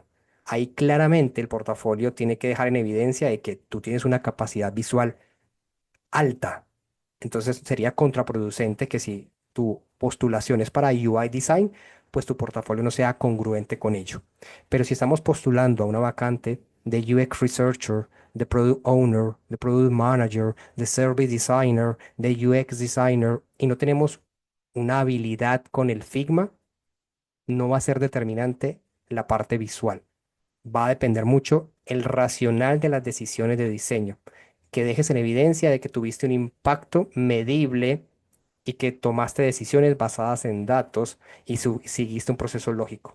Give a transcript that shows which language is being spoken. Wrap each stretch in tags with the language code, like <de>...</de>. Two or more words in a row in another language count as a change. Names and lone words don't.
<es>Ahí claramente el portafolio tiene que dejar en evidencia de que tú tienes una capacidad visual alta. Entonces sería contraproducente que si tu postulación es para</es> <en>UI design,</en> <es>pues tu portafolio no sea congruente con ello. Pero si estamos postulando a una vacante de</es> <en>UX researcher,</en> <es>de</es> <en>product owner,</en> <es>de</es> <en>product manager,</en> <es>de</es> <en>service designer,</en> <es>de</es> <en>UX designer</en> <es>y no tenemos una habilidad con el Figma, no va a ser determinante la parte visual. Va a depender mucho el racional de las decisiones de diseño, que dejes en evidencia de que tuviste un impacto medible y que tomaste decisiones basadas en datos y seguiste un proceso lógico.</es>